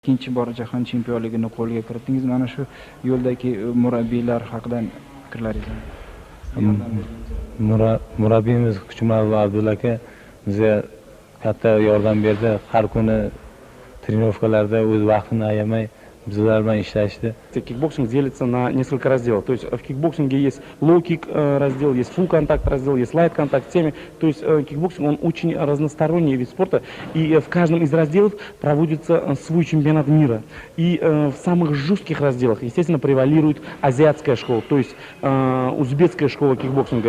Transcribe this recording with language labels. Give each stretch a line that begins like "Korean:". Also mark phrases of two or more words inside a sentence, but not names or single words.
Uzbek: Ikkinchi bor jahon chempionligini qo'lga kiritdingiz. Mana shu yo'ldagi murabbiylar haqida fikrlaringiz. Murabbiyimiz Kuchumali Abdulla aka bizga katta yordam berdi. Har kuni trenirovkalarda o'z vaqtini ayamay bizlar bilan ishlashdi.
Russian: Кикбоксинг делится на несколько разделов. То есть в кикбоксинге есть лоу-кик раздел, есть фулл-контакт раздел, есть лайт-контакт теме. То есть кикбоксинг, он очень разносторонний вид спорта. И в каждом из разделов проводится свой чемпионат мира. И в самых жестких разделах, естественно, превалирует азиатская школа, то есть узбекская школа кикбоксинга.